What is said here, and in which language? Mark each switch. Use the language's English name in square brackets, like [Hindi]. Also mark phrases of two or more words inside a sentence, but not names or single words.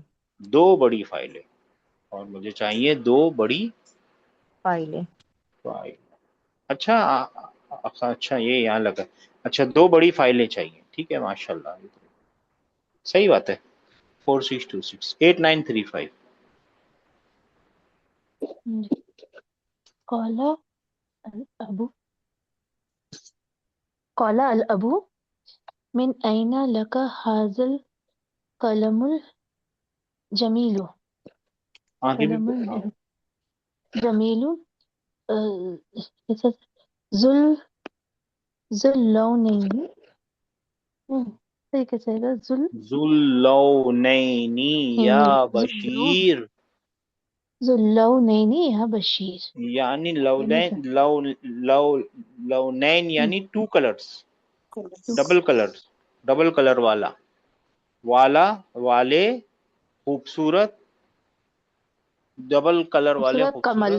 [Hindi] दो बड़ी फाइलें, और मुझे चाहिए दो बड़ी फाइलें। फाइल। अच्छा अच्छा, ये यहाँ लगा। अच्छा, दो बड़ी फाइलें चाहिए, ठीक है माशाल्लाह, ये तो सही बात है। 4626 8935। [Arabic] قال الأب قال الأب من أين لك هذا القلم الجميل [Hindi] आगे भी कलमुल हाँ। जमीलु कैसा [Arabic] ذو ذو اللونين [Hindi] सही कैसे आएगा [Arabic] ذو اللونين يا بشير, ذو اللونين يا بشير [Hindi] यानी ये नहीं था। [Arabic] لونين، لونين [Hindi] यानी [English] two colors, double color, double color [Hindi] वाला, वाला, वाले, खूबसूरत, [English] double color [Hindi] वाले खूबसूरत, कमल,